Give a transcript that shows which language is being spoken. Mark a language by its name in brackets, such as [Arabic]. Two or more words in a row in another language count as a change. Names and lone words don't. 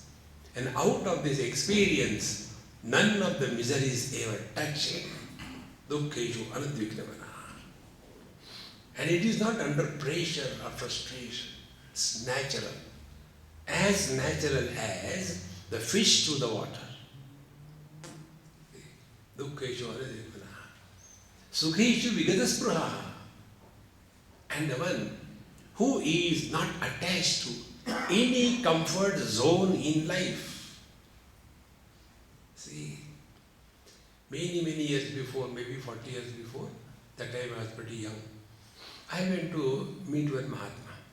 [English] And out of this experience, none of the miseries ever touch him. [Sanskrit] Dukkheshu Anudvignamana. [English] And it is not under pressure or frustration. It's natural. As natural as the fish to the water. [Sanskrit] Dukkeshu aradipana. Sukheshu vigadaspruha. [English] And the one who is not attached to any comfort zone in life. See, many years before, maybe 40 years before, that time I was pretty young, I went to meet one Mahatma.